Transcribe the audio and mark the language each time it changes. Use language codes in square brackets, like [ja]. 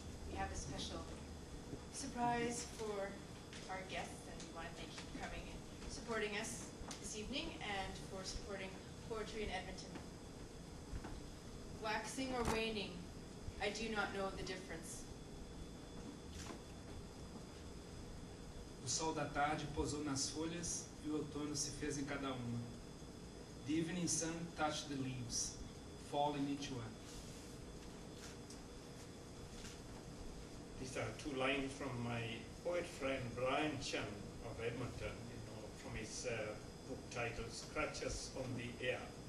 [en] We have a special surprise for our guests, and we want to thank you for coming and supporting us this evening and for supporting poetry in Edmonton. Waxing or waning, I do not know the difference. [pt] O sol da tarde pousou nas folhas e o outono se fez em cada uma. [en] The evening sun touched the leaves, fall in each one. These are two lines from my poet friend Brian Chung of Edmonton, from his book titled Scratches on the Air.